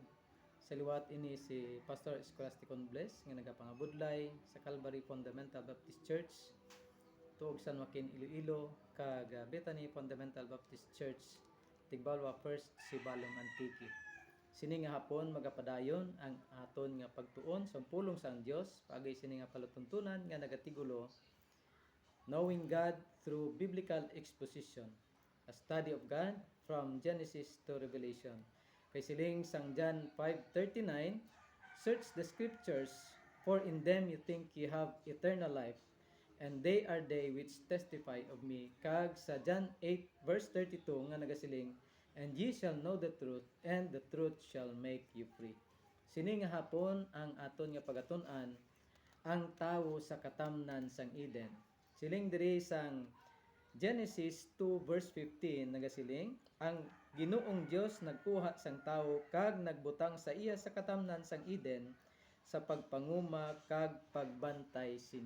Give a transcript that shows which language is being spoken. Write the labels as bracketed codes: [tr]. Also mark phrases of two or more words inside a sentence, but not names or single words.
[hil] Sa liwat ini si Pastor Scholasticon Bless nga nagapangabudlay sa Calvary Fundamental Baptist Church tuog San Joaquin, Iloilo, kag Bethany Fundamental Baptist Church Tigbalwa First, Sibalom, Antique. Sini nga hapon magapadayon ang aton nga pagtuon sa pulong sang Dios paagay sini nga palutuntunan nga nagatigulo Knowing God through Biblical Exposition, a study of God from Genesis to Revelation. Kay siling sang [en] John 5:39, search the scriptures, for in them you think you have eternal life, and they are they which testify of me. [hil] Kag sa John 8:32 nga nagasiling, [en] and ye shall know the truth, and the truth shall make you free. [hil] Sini nga hapon ang aton nga pagatun-an ang tawo sa katamnan sang Eden. Siling diri sang Genesis 2 verse 15 nagasiling, ang Ginoong Dios nagkuha sang tawo kag nagbutang sa iya sa katamnan sang Eden sa pagpanguma kag pagbantay sini.